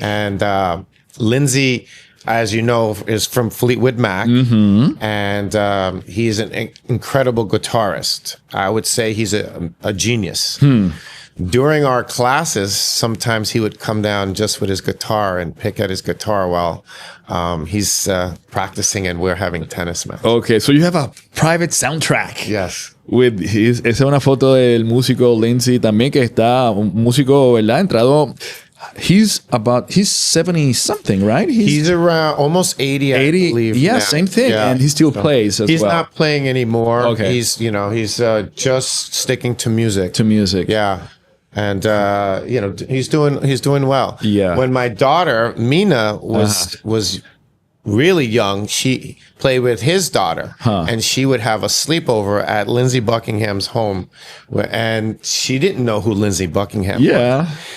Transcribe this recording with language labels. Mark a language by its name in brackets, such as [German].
[English] and Lindsey, as you know, is from Fleetwood Mac, and he's an incredible guitarist. I would say he's a genius. During our classes, sometimes he would come down just with his guitar and pick at his guitar while he's practicing and we're having tennis match. Okay, so you have a private soundtrack. Yes. [Spanish] Esa es una foto del músico Lindsey también, que está un músico, ¿verdad? Entrado. [English] He's 70 something, right? He's around almost 80, I believe. Yeah, now. same thing. Yeah. And he still plays as he's well. He's not playing anymore. Okay. He's just sticking to music. Yeah. And he's doing well. Yeah. When my daughter Mina was really young, she played with his daughter, and she would have a sleepover at Lindsey Buckingham's home, and she didn't know who Lindsey Buckingham was.